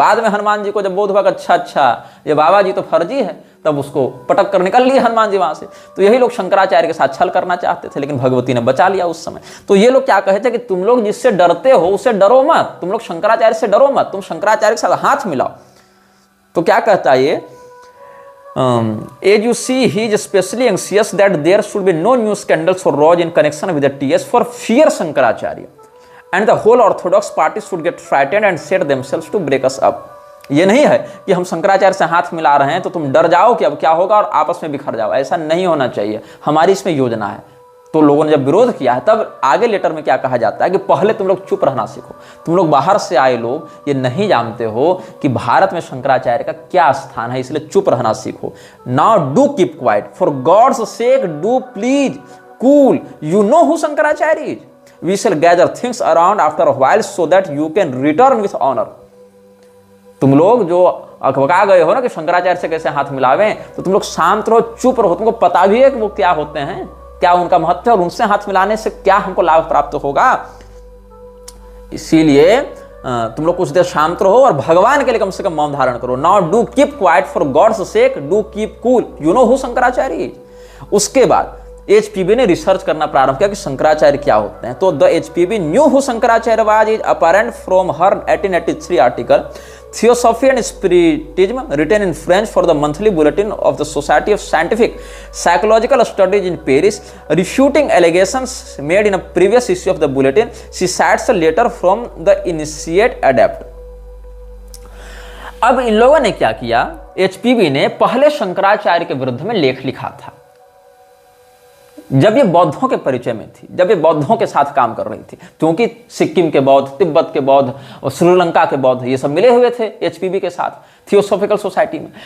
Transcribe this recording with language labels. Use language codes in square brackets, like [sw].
[hi] बाद में हनुमान जी को जब बोध हुआ अच्छा ये बाबा जी तो फर्जी है, तब उसको पटक कर निकल लिए हनुमान जी वहां से। तो यही लोग शंकराचार्य के साथ छल करना चाहते थे, लेकिन भगवती ने बचा लिया उस समय। तो ये लोग क्या कहते हैं कि तुम लोग जिससे डरते हो उससे डरो मत, तुम लोग शंकराचार्य से डरो मत, तुम शंकराचार्य के साथ हाथ मिलाओ। तो क्या कहता है ये, [en] as you see, he is especially anxious that there should be no new scandals or rows in connection with the TS for fear Shankaracharya, and the whole Orthodox party should get frightened and set themselves to break us up. [hi] ये नहीं है कि हम शंकराचार्य से हाथ मिला रहे हैं तो तुम डर जाओ कि अब क्या होगा और आपस में बिखर जाओ, ऐसा नहीं होना चाहिए। हमारी इसमें योजना है, तो लोगों ने जब विरोध किया है, तब आगे लेटर में क्या कहा जाता है कि पहले तुम लोग चुप रहना सीखो, तुम लोग बाहर से आए लोग ये नहीं जानते हो कि भारत में शंकराचार्य का क्या स्थान है, इसलिए चुप रहना सीखो। [en] Now do keep quiet, for God's sake do please cool, you know who Shankaracharya is, we shall gather things around after a while so that you can return with honour. [hi] तुम लोग जो अकबका गए हो ना कि शंकराचार्य से कैसे हाथ मिलावें, तो तुम लोग शांत रहो, चुप रहो, तुमको पता भी है कि वो क्या होते हैं, क्या उनका महत्व है और उनसे हाथ मिलाने से क्या हमको लाभ प्राप्त होगा। इसीलिए तुम लोग कुछ देर शांत रहो और भगवान के लिए कम से कम मौन धारण करो। [en] Now do keep quiet for God's sake do keep cool, you know who Shankaracharya is. [hi] उसके बाद एचपीबी ने रिसर्च करना प्रारंभ किया कि शंकराचार्य क्या होते हैं। तो [en] The HPB knew who Shankaracharya was is apparent from her 1883 article Theosophy and Spiritism written in French for the monthly bulletin of the Society of Scientific Psychological Studies in Paris, refuting allegations made in a previous issue of the bulletin. She cites a letter from the initiate adept. [hi] अब इन लोगों ने क्या किया, HPB ने पहले शंकराचार्य के विरुद्ध में लेख लिखा था जब ये बौद्धों के परिचय में थी, जब ये बौद्धों के साथ काम कर रही थी, क्योंकि सिक्किम के बौद्ध, तिब्बत के बौद्ध और श्रीलंका के बौद्ध ये सब मिले हुए थे एचपीबी के साथ थियोसॉफिकल सोसाइटी में।